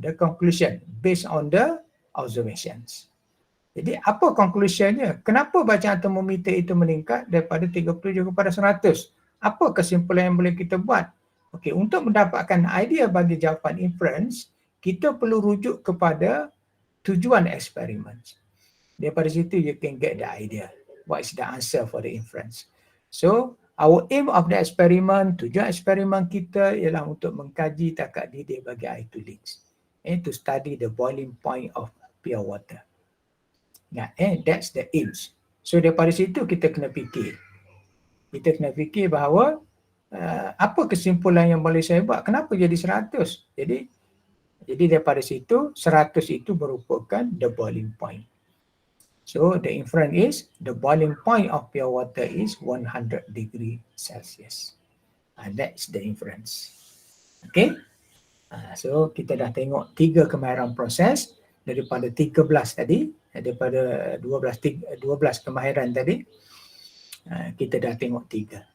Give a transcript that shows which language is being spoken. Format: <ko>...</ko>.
<en>The conclusion based on the observations.</en> <ms>Jadi apa conclusionnya? Kenapa bacaan termometer itu meningkat daripada 37 kepada 100? Apa kesimpulan yang boleh kita buat? Okey, untuk mendapatkan idea bagi jawapan inference, kita perlu rujuk kepada tujuan eksperimen. Daripada situ</ms> <en>you can get the idea. What is the answer for the inference?</en> <ms>So,</ms> <en>our aim of the experiment,</en> <ms>tujuan eksperimen kita ialah untuk mengkaji takak didih bagi air tulis.</ms> <en>To study the boiling point of pure water. That's the aims.</en> <ms>So daripada situ kita kena fikir. Kita kena fikir bahawa apa kesimpulan yang boleh saya buat? Kenapa jadi 100? Jadi daripada situ 100 itu merupakan</ms> <en>the boiling point. So the inference is the boiling point of pure water is 100 degree Celsius. That's the inference.</en> <ms>Okay. So kita dah tengok 3 kemahiran proses daripada 13 tadi, daripada 12 kemahiran tadi, kita dah tengok 3.</ms>